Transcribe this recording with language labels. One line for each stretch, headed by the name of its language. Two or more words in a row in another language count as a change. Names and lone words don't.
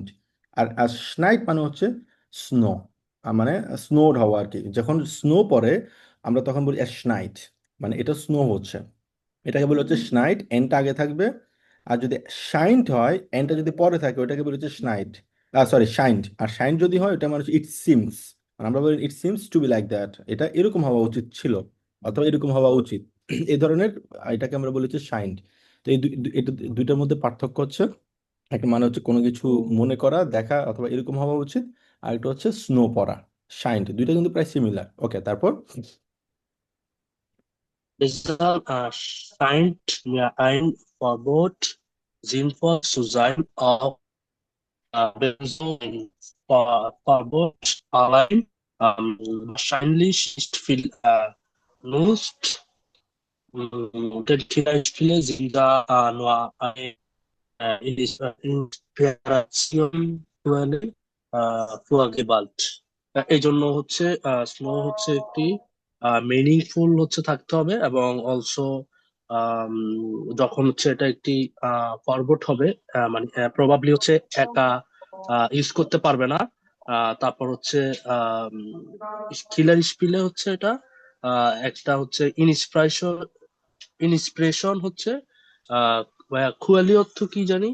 Bangla: আর আর স্নাইট মানে হচ্ছে স্নো, মানে স্নোড হওয়া আর কি, যখন স্নো পড়ে আমরা তখন বলি স্নাইট, মানে এটা স্নো হচ্ছে, এটাকে বলে হচ্ছে স্নাইট, এনটা আগে থাকবে। আর যদি শাইন্ট হয় এনটা যদি পরে থাকে ওটাকে বলে হচ্ছে স্নাইট, সরি শাইন্ট। আর শাইন্ট যদি হয় ওটা মানে
English: it seems,
Bangla: আমরা বলি
English: it seems to be like that,
Bangla: এটা এরকম হওয়া উচিত ছিল অথবা এরকম হওয়া উচিত, এই ধরনের, এটাকে আমরা বলি হচ্ছে শাইন্ট। তো এই এটা দুইটার মধ্যে পার্থক্য হচ্ছে একটা মানে হচ্ছে কোনো কিছু মনে করা দেখা অথবা এরকম হওয়া উচিত, আর একটা হচ্ছে স্নো পড়া, শাইন্ট, দুইটা কিন্তু প্রায় সিমিলার। ওকে, তারপর
German: Deshalb scheint mir ein Verbot sinnvoll zu sein, auch wenn so ein Verbot allein wahrscheinlich nicht viel nutzt. Denn Kinderspiele sind da nur eine Inspiration für Gewalt.
Bangla: এই জন্য হচ্ছে স্নো হচ্ছে একটি মিনিংফুল হচ্ছে থাকতে হবে এবং অলসো যখন হচ্ছে এটা একটি ফরওয়ার্ড হবে মানে প্রবাবলি হচ্ছে একা ইউজ করতে পারবে না। তারপর হচ্ছে
German: Killerspiele
Bangla: হচ্ছে এটা একটা হচ্ছে ইন্সপিরেশন ইন্সপিরেশন হচ্ছে আহ খুয়ালি অর্থ কি জানি।